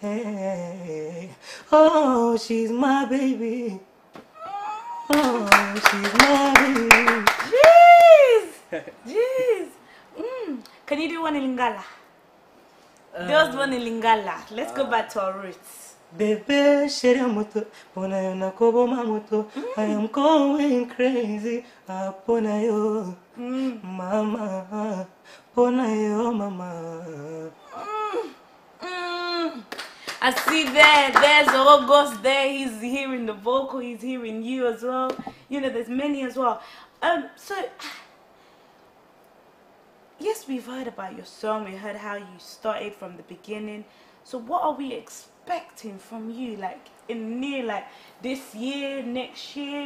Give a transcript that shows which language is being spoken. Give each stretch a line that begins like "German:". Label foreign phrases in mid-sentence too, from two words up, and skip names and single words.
English: Oh, she's my baby. Oh, she's my baby. Jeez. Can you do one in Lingala? Just one in Lingala. Let's go back to our roots.
Lingala: Bebe sheriamoto, pona yo nakobo mamoto.
English: I am going crazy,
Lingala: pona yo, mama, pona yo, mama.
English: I see there's August there. He's hearing the vocal. He's hearing you as well. You know, there's many as well. So yes, we've heard about your song. We heard how you started from the beginning. So what are we expecting from you, like in near, like this year, next year?